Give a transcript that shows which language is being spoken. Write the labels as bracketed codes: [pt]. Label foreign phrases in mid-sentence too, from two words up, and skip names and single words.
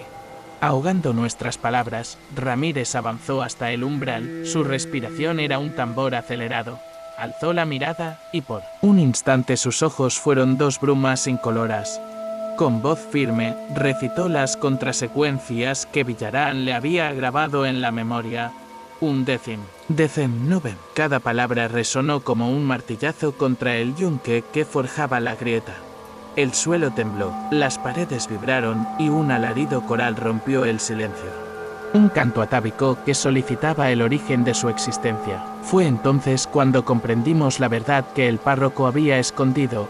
[es] Ahogando nuestras palabras, Ramírez avanzó hasta el umbral. Su respiración era un tambor acelerado. Alzó la mirada y por un instante sus ojos fueron dos brumas incoloras, Con voz firme, recitó las contrasecuencias que Villarán le había grabado en la memoria. [la] Un décim. Decem novem. [es] Cada palabra resonó como un martillazo contra el yunque que forjaba la grieta. El suelo tembló, las paredes vibraron y un alarido coral rompió el silencio. Un canto atávico que solicitaba el origen de su existencia. Fue entonces cuando comprendimos la verdad que el párroco había escondido.